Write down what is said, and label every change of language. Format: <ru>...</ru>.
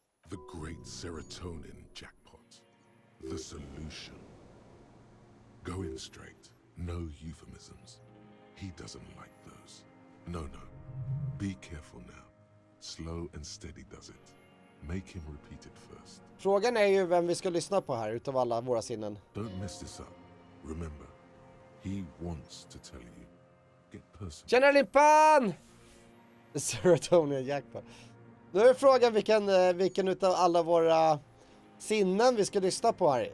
<en>The great serotonin jackpot. The solution. Go in straight. No euphemisms. He doesn't like those. No. Be careful now. Slow and steady does it. Make him repeat it first.</en> <sv>Frågan är ju vem vi ska lyssna på här utav alla våra sinnen.</sv> <en>Don't mess this up. Remember, he wants to tell you. Get personal.</en> <sv>Tjena</sv> <en>Limpan! The serotonin jackpot.</en> <sv>Nu är frågan vilken utav alla våra sinnen vi ska lyssna på här.</sv>